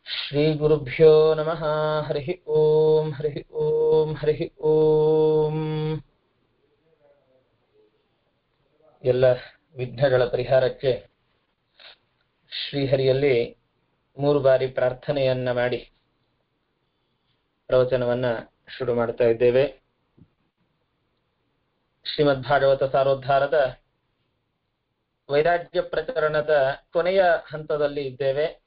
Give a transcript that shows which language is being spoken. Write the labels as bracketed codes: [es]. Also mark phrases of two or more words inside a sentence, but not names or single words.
[sa] ಶ್ರೀ ಗುರುಭ್ಯೋ ನಮಃ. ಹರಿ ಓಂ ಹರಿ ಓಂ ಹರಿ ಓಂ. [kn] ಎಲ್ಲ ವಿಘ್ನಗಳ ಪರಿಹಾರಕ್ಕೆ ಶ್ರೀಹರಿಯಲ್ಲಿ 3 ಬಾರಿ ಪ್ರಾರ್ಥನೆಯನ್ನ ಮಾಡಿ ಪ್ರವಚನವನ್ನ ಶುರು ಮಾಡ್ತಾ ಇದ್ದೇವೆ. ಶ್ರೀಮದ್ ಭಾಗವತ ಸಾರೋದ್ಧಾರದ ವೈರಾಗ್ಯ ಪ್ರಕರಣದ ಕೊನೆಯ ಹಂತದಲ್ಲಿ ಇದ್ದೇವೆ.